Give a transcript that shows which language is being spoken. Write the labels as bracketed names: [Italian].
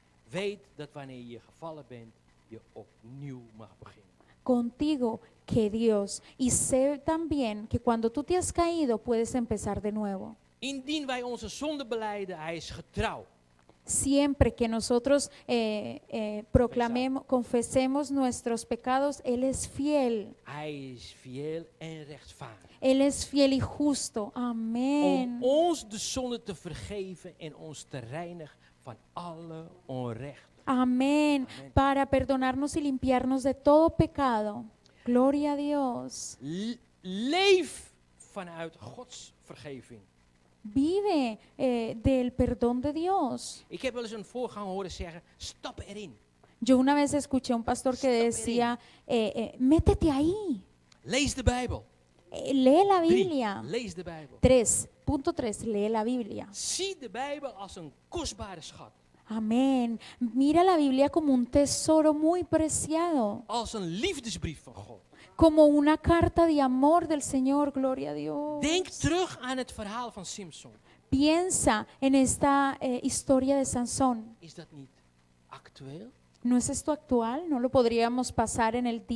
[Dutch] weet dat wanneer je gevallen bent, je opnieuw mag beginnen. [Spanish] Contigo que Dios. Y sé también que cuando tú te has caído puedes empezar de nuevo. [Dutch] Indien wij onze zonde belijden, hij is getrouw. [Spanish] Siempre que nosotros proclamemos, confesemos nuestros pecados, Él es fiel. [Dutch] Hij is fiel en rechtvaardig. [Spanish] Él es fiel y justo. [Dutch] Om [Spanish] Amén. [Dutch] ons de zonde te vergeven en ons te reinigen van alle onrecht. [Spanish] Amén. Amén. Para perdonarnos y limpiarnos de todo pecado. Gloria a Dios. [Dutch] Leef vanuit Gods vergeving. [Spanish] Vive del perdón de Dios. [Dutch] Ik heb wel eens een voorganger horen zeggen, stap erin. [Spanish] Yo una vez escuché a un pastor que decía, métete ahí, [Dutch] Lees de Bijbel. [Spanish] lee la 3. Biblia. [Dutch] Lees de Bijbel. [Spanish] 3.3, lee la Biblia. [Dutch] Zie de Bijbel als een kostbare schat. [Spanish] Amén. Mira la Biblia como un tesoro muy preciado, [Dutch] Als een liefdesbrief van God. [Spanish] como una carta de amor del Señor, gloria a Dios. [Dutch] Denk terug aan het verhaal van Simpson. [Spanish] Piensa en esta historia de Sansón. Is dat niet actueel? ¿No es esto actual? ¿No lo podríamos pasar en